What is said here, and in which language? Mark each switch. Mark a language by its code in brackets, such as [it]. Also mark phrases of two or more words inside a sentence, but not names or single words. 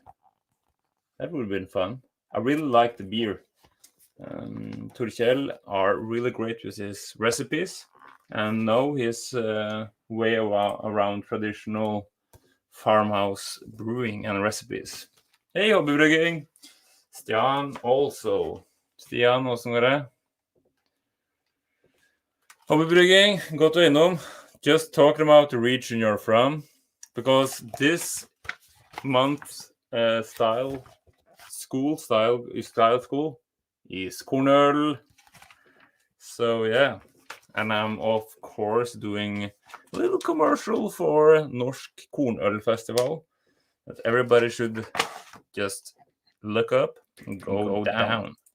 [en] That would have been fun. I really like the beer. Torkjell are really great with his recipes and know his way around traditional farmhouse brewing and recipes. Hey, hobbybrygging! Stian also. [no] Stian, åssen går det? Hobbybrygging, godt å innom. [en] Just talking about the region you're from, because this month's style school is Cornell. So yeah, and I'm of course doing a little commercial for Norsk Kornøl Festival that everybody should just look up and go down.